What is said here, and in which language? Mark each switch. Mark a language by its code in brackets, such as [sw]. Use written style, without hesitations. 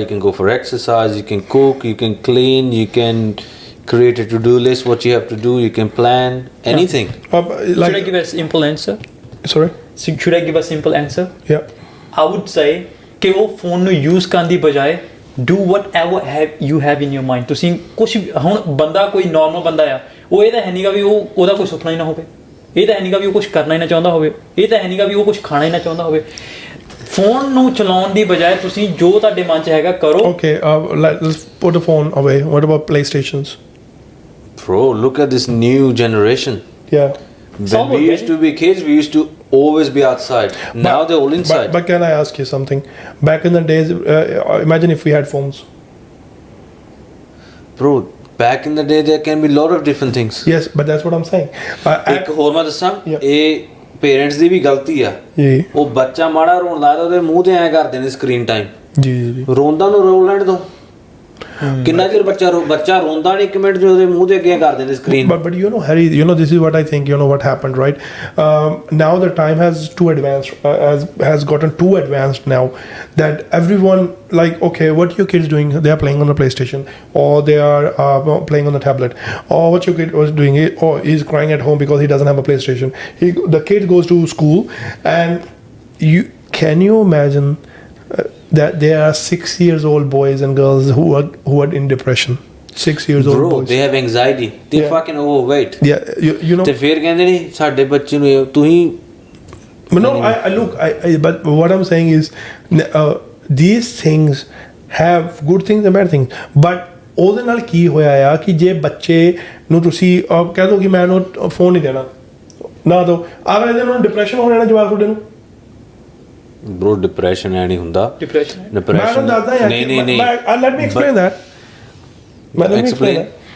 [en] You can go for exercise. You can cook. You can clean. You can create a to-do list. What you have to do. You can plan anything. Should I give a simple answer? Sorry. Should I give a simple answer? Yeah. I would say [pa] कि वो phone ਨੂੰ use ਕਰਨ ਦੀ ਬਜਾਏ [en] do whatever you have in your mind. [pa] ਤੁਸੀਂ ਕੁਝ ਹੁਣ ਬੰਦਾ ਕੋਈ normal ਬੰਦਾ ਆ ਉਹ ਇਹ ਤਾਂ ਹੈ ਨਹੀਂਗਾ ਵੀ ਉਹ ਉਹਦਾ ਕੋਈ ਸੁਪਨਾ ਹੀ ਨਾ ਹੋਵੇ. ਇਹ ਤਾਂ ਹੈ ਨਹੀਂਗਾ ਵੀ ਉਹ ਕੁਝ ਕਰਨਾ ਹੀ ਨਾ ਚਾਹੁੰਦਾ ਹੋਵੇ. ਇਹ ਤਾਂ ਹੈ ਨਹੀਂਗਾ ਵੀ ਉਹ ਕੁਝ ਖਾਣਾ ਹੀ ਨਾ ਚਾਹੁੰਦਾ ਹੋਵੇ. ਫੋਨ ਨੂੰ ਚਲਾਉਣ ਦੀ ਬਜਾਏ ਤੁਸੀਂ ਜੋ ਤੁਹਾਡੇ ਮਨ 'ਚ ਹੈਗਾ ਕਰੋ. [en] Okay, let's put the phone away. What about PlayStations? Bro, look at this new generation. Yeah. When we used to be kids, we used to always be outside. Now they're all inside. But can I ask you something? Back in the days, imagine if we had phones. Bro, back in the day, there can be a lot of different things. Yes, but that's what I'm saying. [pa] ਇੱਕ ਹੋਰ ਮੈਂ ਦੱਸਾਂ ਇਹ parents ਦੀ ਵੀ ਗਲਤੀ ਆ. ਉਹ ਬੱਚਾ ਮਾੜਾ ਰੋਣ ਲੱਗਦਾ ਉਹਦੇ ਮੂੰਹ ਤੇ ਐਂ ਕਰਦੇ ਨੇ ਸਕਰੀਨ ਟਾਈਮ. ਜੀ ਰੋਂਦਾ ਨੂੰ ਰੋਣ ਲੈਣ ਦੋ. ਕਿੰਨਾ ਚਿਰ ਬੱਚਾ ਰੋਂਦਾ ਨਹੀਂ 1 ਮਿੰਟ ਉਹਦੇ ਮੂੰਹ ਤੇ ਅੱਗੇ ਕਰ ਦਿੰਦੇ screen. [en] But you know, Harry, you know, this is what I think. You know what happened, right? Now the time has too advanced, has gotten too advanced now that everyone, like, okay, what your kids doing? They are playing on the PlayStation, or they are playing on the tablet, or what your kid was doing? Or he's crying at home because he doesn't have a PlayStation. The kid goes to school, and can you imagine? That there are 6-year-old boys and girls who are in depression. 6-year-old Bro, boys. they have anxiety. They're fucking overweight. Yeah, you know. [pa] ਤੇ ਫਿਰ ਕਹਿੰਦੇ ਨਹੀਂ ਸਾਡੇ ਬੱਚੇ ਨੂੰ ਤੁਸੀਂ. [en] No, I look. But what I'm saying is, these things have good things and bad things. [pa] But ਉਹਦੇ ਨਾਲ ਕੀ ਹੋਇਆ ਆ ਕਿ ਜੇ ਬੱਚੇ ਨੂੰ ਤੁਸੀਂ ਕਹਿ ਦੋ ਕਿ ਮੈਂ ਉਹਨੂੰ ਫੋਨ ਨਹੀਂ ਦੇਣਾ ਨਾ ਦੋ ਅਗਲੇ ਦਿਨ ਉਹਨੂੰ ਡਿਪਰੈਸ਼ਨ ਹੋ ਜਾਣਾ ਜਵਾਬ ਤੁਹਾਡੇ ਨੂੰ. Bro, depression ਐ ਨਹੀਂ ਹੁੰਦਾ. [en] Depression. [pa] ਨਹੀਂ. [en] Let me explain that. Let me explain that.